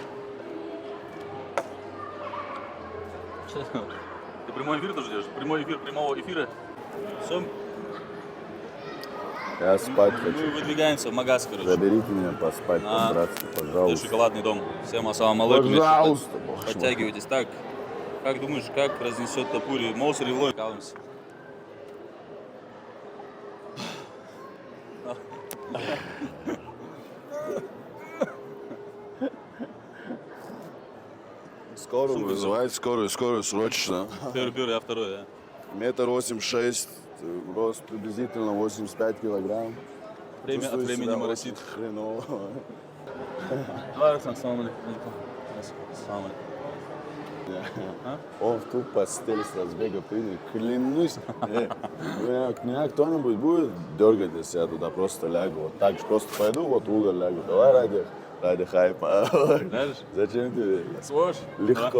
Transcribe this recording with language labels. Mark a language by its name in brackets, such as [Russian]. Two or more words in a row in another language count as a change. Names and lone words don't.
[Russian] Что? Ты прямой эфир тоже делаешь? Прямой эфир прямого эфира? Все, Я спать мы хочу. выдвигаемся в магаз, короче. Заберите меня поспать, А, по-братски, Это пожалуйста. шоколадный дом. Всем [Arabic] السلام عليكم. [Russian] Пожалуйста, бог мой. Подтягивайтесь. Так, как думаешь, как разнесет Тапури? Моусер и Лой калымся. Скорую вызывать, скорую, срочно. Первый, я второй, да. 1,86 м, рост приблизительно 85 килограмм. Время от Чувствую времени себя моросит. очень хреново. Давай, Руслан, [Arabic] السلام عليكم. السلام عليكم. [Russian] Он в ту постель с разбега прыгнет. Клянусь, меня кто-нибудь будет дергать, если я туда просто лягу. Вот так же просто пойду, вот в угол лягу. Давай ради хайпа. Дальше? Зачем тебе? Сможешь? Легко.